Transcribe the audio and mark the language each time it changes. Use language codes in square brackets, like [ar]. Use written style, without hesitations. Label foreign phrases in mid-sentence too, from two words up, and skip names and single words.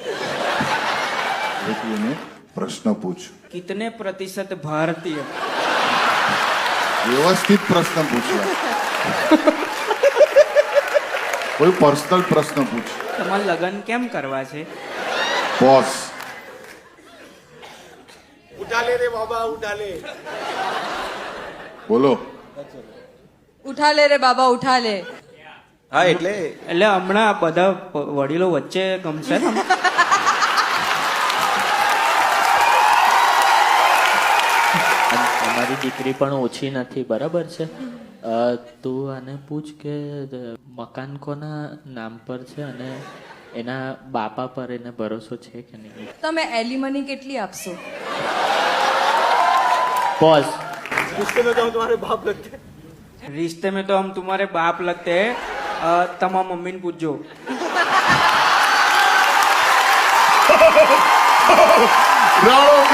[gu] તું એને પ્રશ્ન પૂછ. [hi] कितने प्रतिशत भारतीय? [gu] વ્યવસ્થિત પ્રશ્ન પૂછવા. કોઈ પર્સનલ પ્રશ્ન પૂછ. તમારે લગ્ન કેમ કરવા છે? બોસ. [hi] उठा ले रे बाबा, उठा ले. [gu] બોલો. [hi] उठा ले रे बाबा, उठा ले. [gu] હા એટલે હમણાં બધા વડીલો વચ્ચે ગમશે ને? અમારી દીકરી પણ ઓછી નથી, બરાબર છે. તું આને પૂછ કે મકાન કોના નામ પર છે અને એના બાપા પર એને ભરોસો છે કે નહીં. તમે એલિમની કેટલી આપશો? પોઝ. [hi] रिश्ते में तो हम तुम्हारे बाप लगते हैं. रिश्ते में तो हम तुम्हारे बाप लगते हैं. [gu] તમારા મમ્મીને પૂછજો. રાણો